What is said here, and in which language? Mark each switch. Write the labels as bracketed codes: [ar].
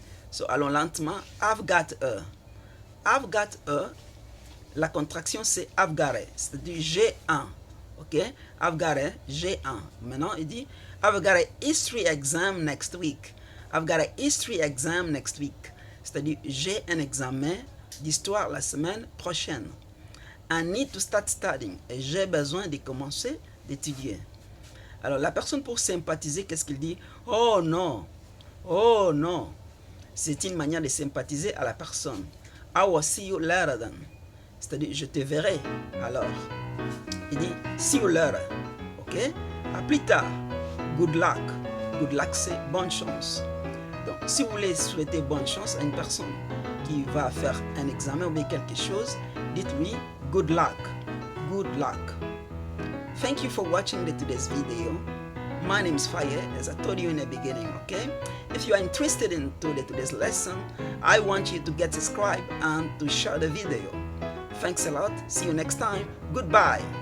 [en] So, [fr] allons lentement. [en] I've got a. I've got a. [fr] La contraction, c'est [en] I've got a. [fr] C'est-à-dire j'ai un. OK? [en] I've got a, [fr] j'ai un. Maintenant, il dit [en] I've got a history exam next week. I've got a history exam next week. [fr] C'est-à-dire j'ai un examen d'histoire la semaine prochaine. [en] I need to start studying. [fr] Et j'ai besoin de commencer d'étudier. Alors, la personne pour sympathiser, qu'est-ce qu'il dit? Oh non, oh non. C'est une manière de sympathiser à la personne. [en] I will see you later then. [fr] C'est-à-dire, je te verrai alors. Il dit, [en] see you later. [fr] Ok? À plus tard. [en] Good luck. Good luck, [fr] c'est bonne chance. Donc, si vous voulez souhaiter bonne chance à une personne qui va faire un examen ou bien quelque chose, dites-lui, [en] good luck. Good luck. Thank you for watching today's video. My name is Faye, as I told you in the beginning, okay? If you are interested in today's lesson, I want you to get subscribed and to share the video. Thanks a lot. See you next time. Goodbye.